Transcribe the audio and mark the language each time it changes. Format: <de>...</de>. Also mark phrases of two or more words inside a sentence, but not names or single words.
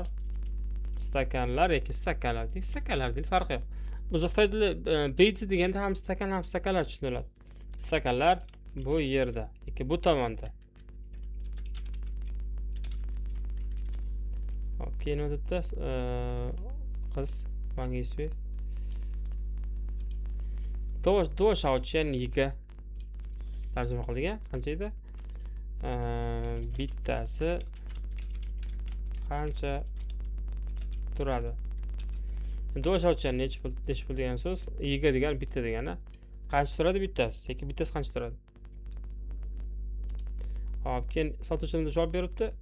<uz>Stakanlar yoki stakanlar deydi. Stakanlar deydi, farqi yo'q. O'zi Xitoy tili beyzi deganda ham stakanlar tushuniladi. Stakanlar bu yerda yoki bu tomonda. Hop, keyin nima debdi? Qiz Wang Yisui.</uz> <zh>多少钱一个</zh> <uz>tarjima qildik, qancha edi? Bittasi qancha turadi?</uz> <zh>多少钱</zh> <uz>necha pul degan so'z? Yiga degan bitta degani. Qancha turadi bittasi? Yoki bittasi qancha turadi? Hop, keyin sotuvchi javob beribdi.</uz>